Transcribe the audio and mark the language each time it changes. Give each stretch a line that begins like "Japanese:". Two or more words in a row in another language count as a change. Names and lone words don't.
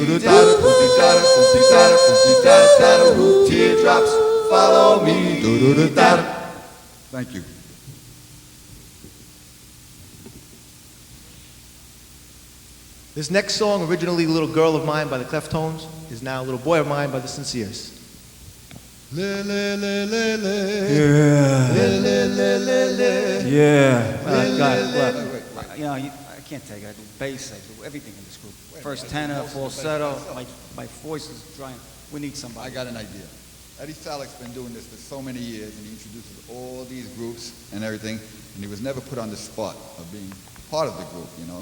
English: Teardrops follow me. Thank you. This next song, originally Little Girl of Mine by the Cleftones, is now Little Boy of Mine by the Sinceres. Le, le, le, le, le. Yeah. Le, le, le, le, le. Yeah. God, look, you know, I can't take it. I do bass, I do everything in this group. First tenor, falsetto, my voice is drying. We need I somebody. got an idea. Eddie Salik's been doing this for so many years, and he introduces all these groups and everything, and he was never put on the spot of being part of the group, you know.